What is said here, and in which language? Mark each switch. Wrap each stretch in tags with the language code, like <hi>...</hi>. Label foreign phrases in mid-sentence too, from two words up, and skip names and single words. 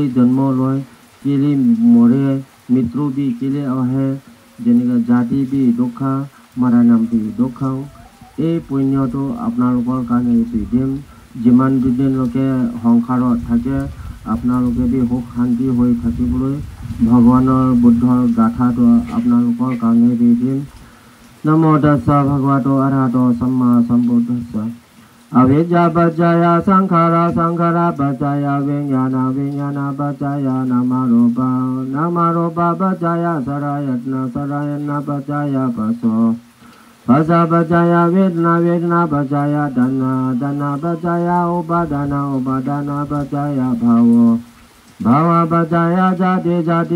<as>জন্ম লয় কেলে মৰে মৃত্যু বি কেলে আহে যেনেকৈ জাতি বি দুখা মাৰা নাম বি দুখাওঁ এই পুণ্যটো আপোনালোকৰ কাৰণে দি দিম যিমান দিনলৈকে সংসাৰত থাকে আপোনালোকে সুখ শান্তি হৈ থাকিবলৈ ভগৱানৰ বুদ্ধৰ গাথাটো আপোনালোকৰ কাৰণে দি দিম।</as> <pi>নমো তাস্সা ভগৱতো অৰহতো সম্মা সম্বুদ্ধাস্সা। Avijja paccaya sankhara sankhara paccaya vijnana vijnana paccaya namarupa namarupa paccaya sarayatna sarayana paccaya paso pasa paccaya vedana vedana paccaya dana dana paccaya upadana upadana paccaya bhavo bhava paccaya jati jati</pi>